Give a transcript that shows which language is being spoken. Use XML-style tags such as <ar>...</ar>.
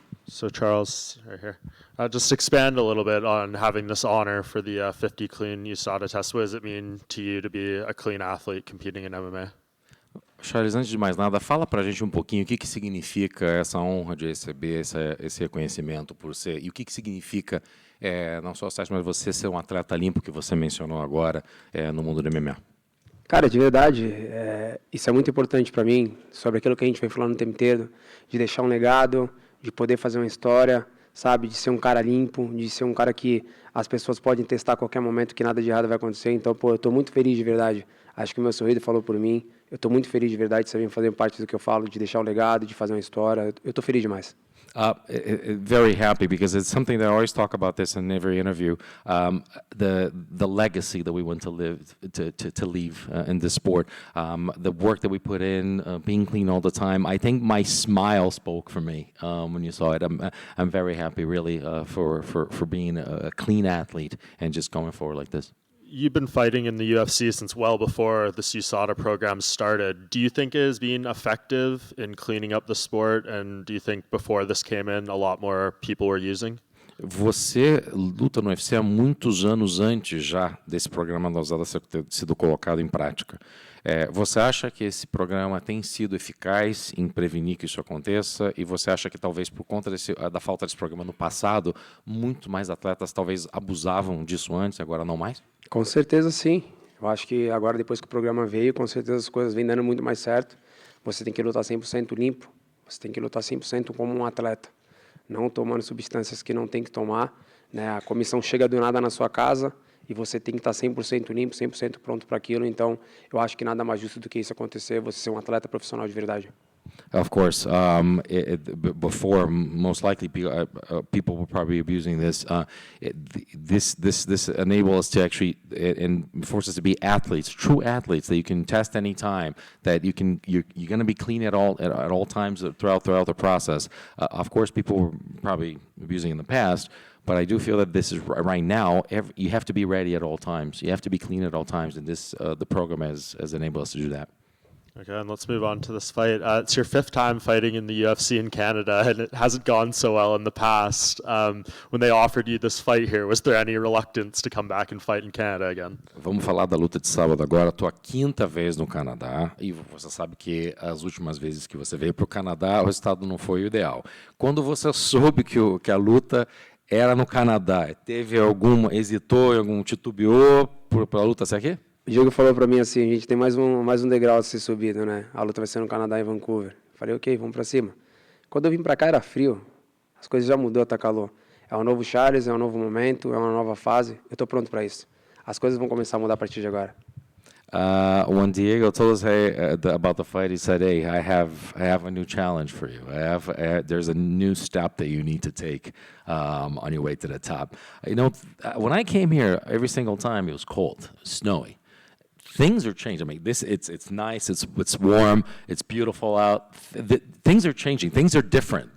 <en>So Charles, right here, just expand a little bit on having this honor for the 50 clean USADA test. What does it mean to you to be a clean athlete competing in MMA?</en> <pt>Charles, antes de mais nada, fala para a gente um pouquinho o que significa essa honra de receber esse reconhecimento por ser, e o que significa não só o teste, mas você ser um atleta limpo que você mencionou agora no mundo do MMA. Cara, de verdade, isso é muito importante para mim, sobre aquilo que a gente vem falando o tempo inteiro, de deixar um legado, de poder fazer uma história, sabe, de ser um cara limpo, de ser um cara que as pessoas podem testar a qualquer momento que nada de errado vai acontecer. Então, pô, eu estou muito feliz de verdade. Acho que o meu sorriso falou por mim. Eu estou muito feliz de verdade de saber fazer parte do que eu falo, de deixar um legado, de fazer uma história. Eu estou feliz demais.</pt> <en>Very happy because it's something that I always talk about this in every interview. The legacy that we want to live to leave in this sport, the work that we put in, being clean all the time. I think my smile spoke for me when you saw it. I'm very happy, really, for being a clean athlete and just going forward like this. You've been fighting in the UFC since well before this USADA program started. Do you think it has been effective in cleaning up the sport? And do you think before this came in, a lot more people were using?</en> <pt>Você luta no UFC há muitos anos antes já desse programa da USADA ter sido colocado em prática. Você acha que esse programa tem sido eficaz em prevenir que isso aconteça? E você acha que talvez por conta da falta desse programa no passado, muito mais atletas talvez abusavam disso antes e agora não mais? Com certeza sim. Eu acho que agora, depois que o programa veio, com certeza as coisas vêm dando muito mais certo. Você tem que lutar 100% limpo. Você tem que lutar 100% como um atleta. Não tomando substâncias que não tem que tomar, né? A comissão chega do nada na sua casa e você tem que estar 100% limpo, 100% pronto para aquilo. Então, eu acho que nada mais justo do que isso acontecer, você ser um atleta profissional de verdade.</pt> <en>Of course, before most likely people were probably abusing this. This enables us to actually and forces us to be athletes, true athletes that you can test any time. That you're going to be clean at all times throughout the process. Of course, people were probably abusing in the past. But I do feel that this is right now. You have to be ready at all times. You have to be clean at all times, and this the program has enabled us to do that. Okay, and let's move on to this fight. It's your 5th time fighting in the UFC in Canada, and it hasn't gone so well in the past. When they offered you this fight here, was there any reluctance to come back and fight in Canada again?</en> <pt>Vamos falar da luta de sábado agora. Estou a 5ª vez no Canadá e você sabe que as últimas vezes que você veio para o Canadá, o resultado não foi o ideal. Quando você soube que a luta era no Canadá, hesitou, titubeou para a luta ser aqui? O Diego falou para mim assim, a gente tem mais um degrau a ser subido, né? A luta vai ser no Canadá e Vancouver. Falei, ok, vamos para cima. Quando eu vim para cá era frio, as coisas já mudou, tá calor. É um novo Charles, é um novo momento, é uma nova fase. Eu estou pronto para isso. As coisas vão começar a mudar a partir de agora.</pt> <en>When Diego told us about the fight, he said, "Hey, I have a new challenge for you. There's a new step that you need to take on your way to the top." You know, when I came here, every single time it was cold, snowy. Things are changing. I mean, it's nice, it's warm, it's beautiful out. Things are changing. Things are different.</en>